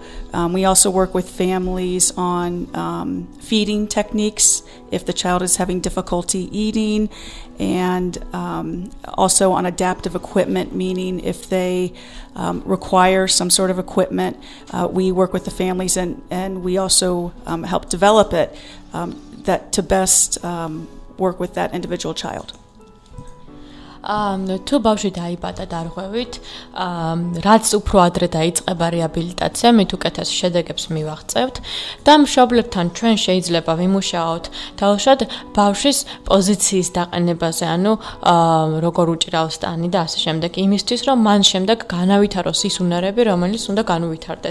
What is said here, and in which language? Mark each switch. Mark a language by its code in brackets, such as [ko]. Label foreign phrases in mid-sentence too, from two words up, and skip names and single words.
[en] We also work with families on feeding techniques if the child is having difficulty eating, and also on adaptive equipment, meaning if they require some sort of equipment, we work with the families and we also help develop it that to best work with that individual child. [ka] თუ ბავშვი დაიბადა დარღვევით, რაც უფრო ადრე დაიწყება რეაბილიტაცია, მით უკეთეს შედეგებს მივაღწევთ და მშობლებთან ჩვენ შეიძლება ვიმუშაოთ თავშად ბავშვის პოზიციის დაყენებაზე, ანუ როგორ უჭრავს ტანი და ასე შემდეგ, იმისთვის რომ მან შემდეგ განავითაროს ის უნარები, რომელიც უნდა განუვითარდეს.